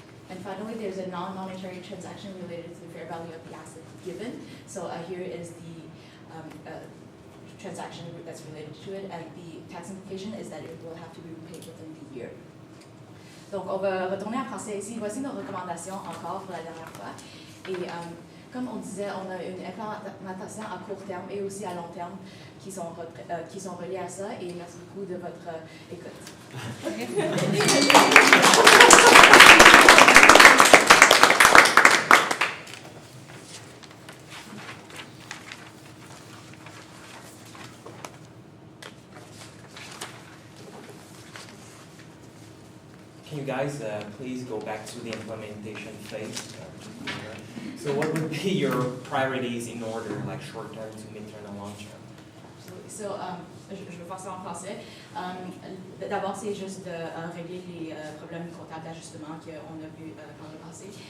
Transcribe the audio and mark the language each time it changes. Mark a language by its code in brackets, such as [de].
[en] And finally, there's a non-monetary transaction related to the fair value of the asset given. So here is the transaction that's related to it, and the tax implication is that it will have to be repaid within the year. [fr] Donc, on va retourner en français ici. Voici nos recommandations encore pour la dernière fois. Et comme on disait, on a une implémentation à court terme et aussi à long terme qui sont reliées à ça. Et merci beaucoup de votre écoute. [en] Can you guys please go back to the implementation phase? So what would be your priorities in order, like short term to mid-term and long term? [fr] So, je vais faire ça en français. D'abord, c'est juste de régler les problèmes comptables d'ajustement qu'on a vu par le passé.